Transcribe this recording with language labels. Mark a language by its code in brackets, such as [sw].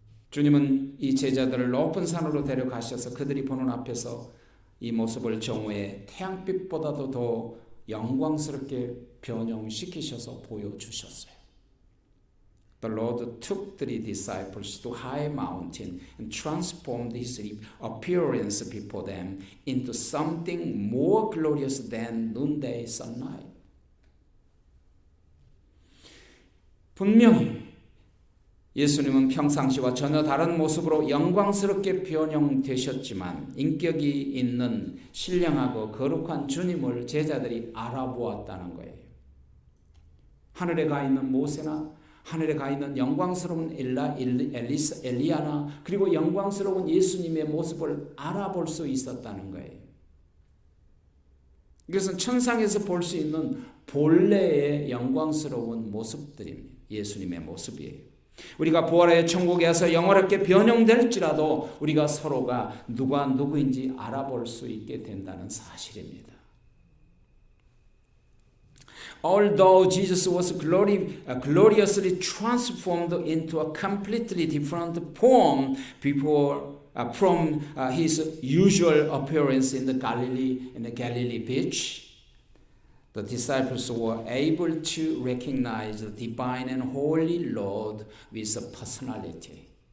[ko] 주님은 이 제자들을 높은 산으로 데려가셔서 그들이 보는 앞에서 이 모습을 정오의 태양빛보다도 더 영광스럽게 변형시키셔서 보여주셨어요. [en] The Lord took the disciples to high mountain and transformed his appearance before them into something more glorious than noonday sunlight. [ko] 분명히 예수님은 평상시와 전혀 다른 모습으로 영광스럽게 변형되셨지만 인격이 있는 신령하고 거룩한 주님을 제자들이 알아보았다는 거예요. 하늘에 가 있는 모세나 하늘에 가 있는 영광스러운 엘리야나 그리고 영광스러운 예수님의 모습을 알아볼 수 있었다는 거예요. 이것은 천상에서 볼 수 있는 본래의 영광스러운 모습들입니다. 예수님의 모습이에요. 우리가 부활의 천국에 와서 영원하게 변형될지라도 우리가 서로가 누가 누구인지 알아볼 수 있게 된다는 사실입니다. [en] Although Jesus was gloriously transformed into a completely different form from his usual appearance in the Galilee beach, the disciples were able to recognize the divine and holy Lord with a personality.